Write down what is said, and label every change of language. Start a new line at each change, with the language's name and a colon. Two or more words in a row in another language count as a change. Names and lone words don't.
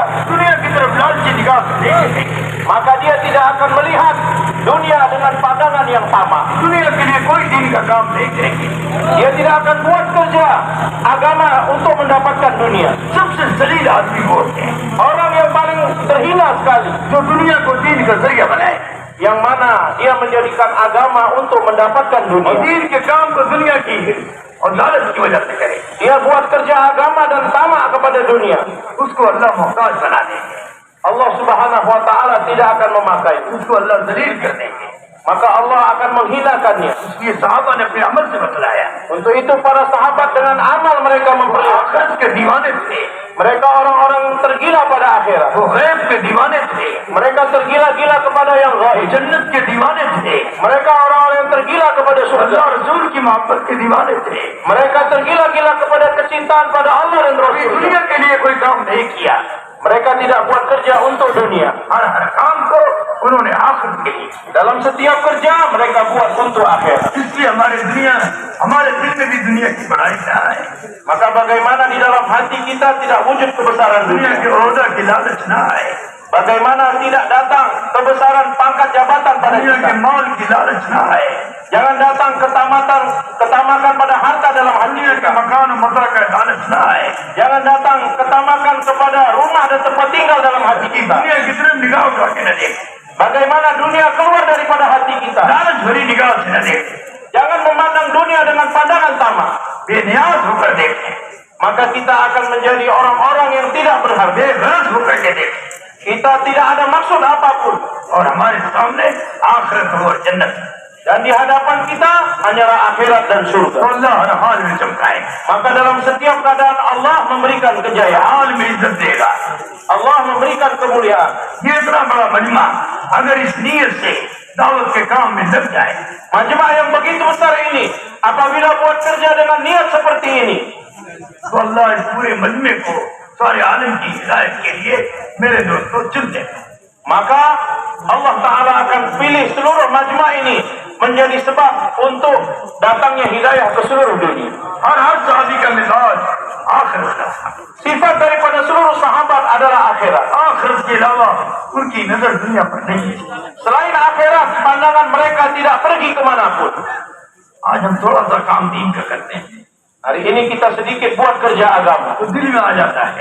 Hindi: दुनिया की तरफ लालची निगाह से नहीं देखेंगे।
Malay: maka dia tidak akan melihat dunia dengan pandangan yang sama.
Hindi: दुनिया के लिए कोई दीन का काम नहीं करेंगे।
Malay: Dia tidak akan buat kerja agama untuk mendapatkan dunia.
Hindi: सबसे जलील आदमी वो होते हैं
Malay: Orang yang paling terhina sekali,
Hindi: जो दुनिया को दीन का जरिया बनाए
Malay: yang mana dia menjadikan agama untuk mendapatkan
Hindi: और
Malay: dunia.
Hindi: दीन के काम को दुनिया की और लालच की वजह से करे,
Malay: Dia buat kerja agama dan tamak kepada dunia.
Hindi: उसको अल्लाह मोहताज बना देंगे,
Malay: Allah
Arabic: سبحانه وتعالى
Malay: tidak akan memakai,
Hindi: उसको अल्लाह जलील कर देंगे।
Malay: maka Allah akan menghinakannya.
Hindi: इसलिए साहबा ने अपने अमल से बतलाया,
Malay: Untuk itu para sahabat dengan amal mereka
Hindi: वो
Malay: memperlihatkan,
Hindi: आखिरत के दीवाने थे,
Malay: mereka orang-orang tergila pada akhirat.
Hindi: वो गैब के दीवाने थे,
Malay: Mereka tergila-gila kepada yang
Hindi: वो
Malay: gaib.
Hindi: जन्नत के दीवाने थे,
Malay: Mereka orang-orang yang tergila kepada surga.
Hindi: अल्लाह रसूल की मोहब्बत के दीवाने थे।
Malay: Mereka tergila-gila kepada kecintaan pada Allah dan
Hindi: कभी
Malay: Rasul.
Hindi: दुनिया के लिए कोई काम नहीं किया,
Malay: Mereka tidak buat kerja untuk dunia.
Hindi: हर काम को उन्होंने आखिरत के लिए।
Malay: Dalam setiap kerja mereka buat untuk akhirat.
Hindi: इसलिए हमारे दिल में भी दुनिया की बड़ाई ना आए,
Malay: Maka bagaimana di dalam hati kita tidak wujud kebesaran
Hindi: दुनिया
Malay: dunia?
Hindi: के ओहदा की लालच ना आए,
Malay: Bagaimana tidak datang kebesaran pangkat jabatan pada
Hindi: दुनिया
Malay: kita?
Hindi: के माल की लालच ना आए,
Malay: Jangan datang ketamakan pada harta dalam hati
Hindi: दुनिया
Malay: kita.
Hindi: का मकान और मता का लालच ना आए।
Malay: Jangan datang ketamakan kepada rumah dan tempat tinggal dalam hati kita.
Hindi: दुनिया की तरफ निगाह उठा के न देखे,
Malay: Bagaimana dunia keluar daripada hati kita?
Hindi: लालच भरी निगाह से न देखे,
Malay: Jangan memandang dunia dengan pandangan tamak.
Hindi: बेनियाज होकर देखे,
Malay: Maka kita akan menjadi orang-orang yang tidak berharga.
Hindi: बेगरज होकर के देखे,
Malay: Kita tidak ada maksud apapun.
Hindi: और हमारे सामने आखिरत और जन्नत।
Malay: Dan di hadapan kita hanyalah akhirat dan
Hindi: तो
Malay: surga.
Hindi: अल्लाह हर हाल में चमकाए,
Malay: Maka dalam setiap keadaan Allah memberikan kejayaan.
Hindi: हाल में इज्जत देगा।
Malay: Allah memberikan kemuliaan.
Hindi: ये इतना बड़ा मजमा अगर इस नीयत से दावत के काम में लग जाए,
Malay: Majmah yang begitu besar ini, apabila buat kerja dengan niat seperti ini,
Hindi: तो अल्लाह इस पूरे मजमे को सारे आलम की हिदायत के लिए मेरे दोस्तों चुन दे।
Malay: maka Allah Ta'ala akan pilih seluruh majmah ini menjadi sebab untuk datangnya hidayah ke seluruh dunia.
Hindi: हर साहबी का मिजाज आखिरत का था।
Malay: Sifat daripada seluruh sahabat adalah akhirat.
Hindi: आखिरत के अलावा उनकी नजर दुनिया पर नहीं है।
Malay: Selain akhirat, pandangan mereka tidak pergi kemanapun.
Hindi: आज हम थोड़ा सा काम दीन का करते हैं
Malay: Hari ini kita sedikit buat kerja agama,
Hindi: तो दिल में आ जाता है,